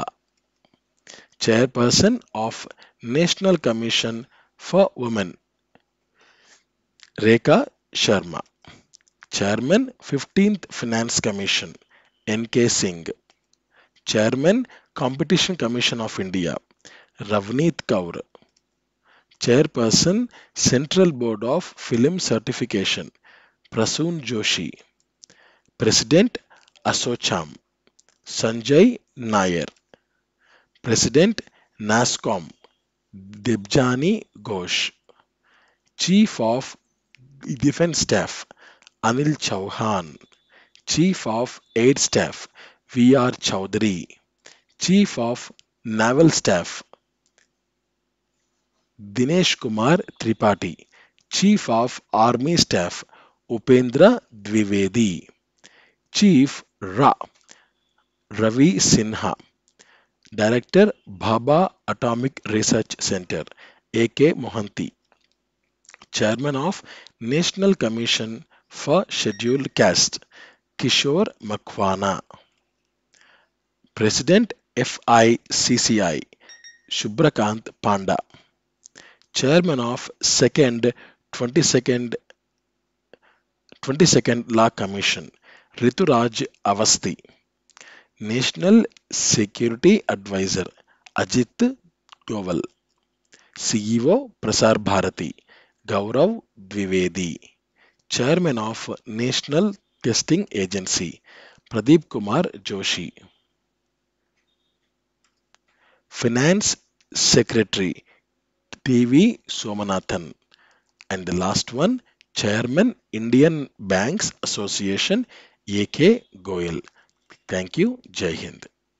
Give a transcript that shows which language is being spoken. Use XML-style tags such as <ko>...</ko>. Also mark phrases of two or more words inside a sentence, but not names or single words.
<en>Chairperson of National Commission for Women Rekha Sharma. Chairman 15th Finance Commission N.K. Singh. Chairman Competition Commission of India Ravneet Kaur. Chairperson Central Board of Film Certification Prasoon Joshi. President Asocham Sanjay Nair. President NASCOM Debjani Ghosh. Chief of Defense Staff Anil Chauhan. Chief of Air Staff V.R. Chowdhury. Chief of Naval Staff Dinesh Kumar Tripathi. Chief of Army Staff Upendra Dwivedi. Chief Ra Ravi Sinha. Director Bhabha Atomic Research Center A.K. Mohanty. Chairman of National Commission for Scheduled Caste Kishore Makwana. President FICCI Shubhrakant Panda. Chairman of 22nd Law Commission Rituraj Avasthi. National Security Advisor Ajit Doval. CEO Prasar Bharati, Gaurav Dwivedi, Chairman of National Testing Agency, Pradeep Kumar Joshi, Finance Secretary, TV Somanathan, and the last one, Chairman Indian Banks Association, AK Goyal. Thank you.</en> <hi>जय हिंद.</hi>